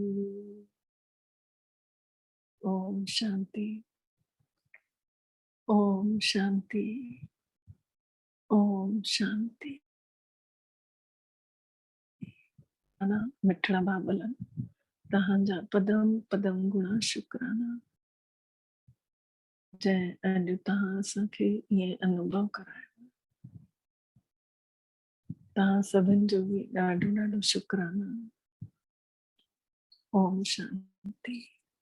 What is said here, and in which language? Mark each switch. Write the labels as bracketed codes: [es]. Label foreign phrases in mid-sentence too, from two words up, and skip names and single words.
[sd] ओम शांति, ओम शांति, ओम शांति। मिठड़ा बाबलन तहांजा पदम पदम गुणा शुक्राना। जय अॼु तहां असांखे ईअं अनुभव करायो, तहां सभिनि जो बि ॾाढो ॾाढो शुक्राना। ओम शांति।